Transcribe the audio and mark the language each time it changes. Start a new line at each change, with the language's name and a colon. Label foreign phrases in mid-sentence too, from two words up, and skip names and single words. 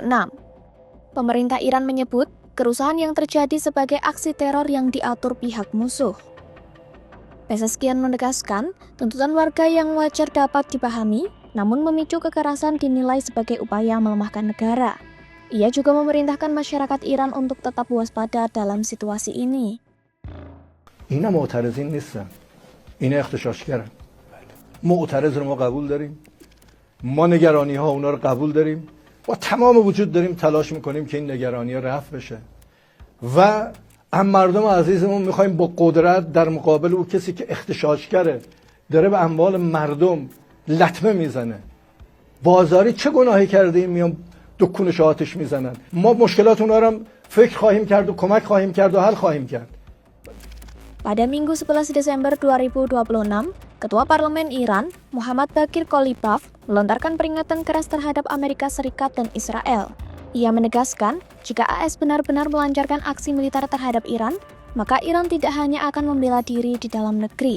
Indonesian: Pemerintah Iran menyebut kerusuhan yang terjadi sebagai aksi teror yang diatur pihak musuh. Pezeshkian menegaskan, tuntutan warga yang wajar dapat dipahami, namun memicu kekerasan dinilai sebagai upaya melemahkan negara. Ia juga memerintahkan masyarakat Iran untuk tetap waspada dalam situasi ini.
Persian: اینا معترضین نیستن، اینا اغتشاشگرن. معترض رو ما قبول داریم، ما نگرانی ها اونا رو قبول داریم، با تمام وجود داریم تلاش میکنیم که این نگرانی ها رفع بشه و هم مردم عزیزمون میخوایم با قدرت در مقابل او کسی که اغتشاشگره داره به اموال مردم لطمه میزنه. بازاری چه گناهی کرده این میان دکونش آتش میزنن؟ ما مشکلات اونا رو فکر خواهیم کرد و کمک خواهیم کرد و حل خواهیم کرد.
Indonesian: Pada Minggu 11 Desember 2026, Ketua Parlemen Iran, Muhammad Baqir Qalibaf, melontarkan peringatan keras terhadap Amerika Serikat dan Israel. Ia menegaskan, jika AS benar-benar melancarkan aksi militer terhadap Iran, maka Iran tidak hanya akan membela diri di dalam negeri.